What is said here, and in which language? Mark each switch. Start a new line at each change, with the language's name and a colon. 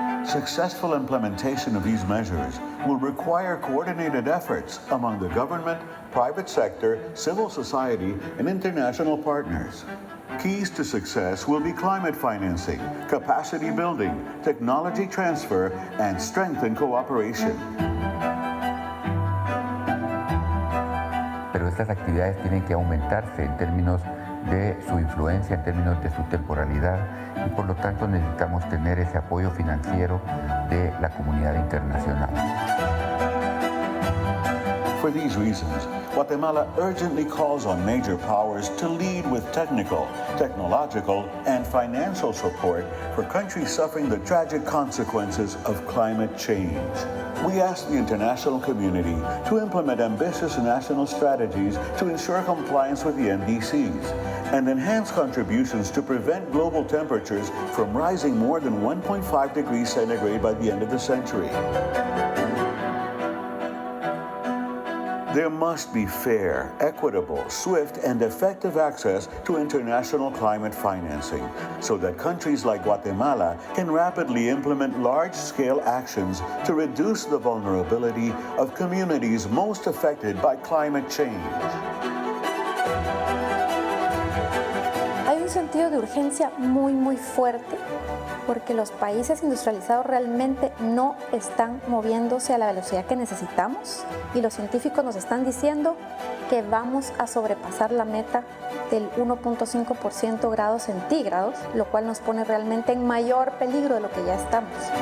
English: Successful implementation of these measures will require coordinated efforts among the government, private sector, civil society, and international partners. Keys to success will be climate financing, capacity building, technology transfer, and strengthened cooperation.
Spanish: Pero estas actividades tienen que aumentarse en términos de su influencia, en términos de su temporalidad, y por lo tanto necesitamos tener ese apoyo financiero de la comunidad internacional.
English: For these reasons, Guatemala urgently calls on major powers to lead with technical, technological, and financial support for countries suffering the tragic consequences of climate change. We ask the international community to implement ambitious national strategies to ensure compliance with the NDCs and enhance contributions to prevent global temperatures from rising more than 1.5 degrees centigrade by the end of the century. There must be fair, equitable, swift, and effective access to international climate financing so that countries like Guatemala can rapidly implement large-scale actions to reduce the vulnerability of communities most affected by climate change.
Spanish: Hay un sentido de urgencia muy fuerte porque los países industrializados realmente no están moviéndose a la velocidad que necesitamos y los científicos nos están diciendo que vamos a sobrepasar la meta del 1.5% grados centígrados, lo cual nos pone realmente en mayor peligro de lo que ya estamos.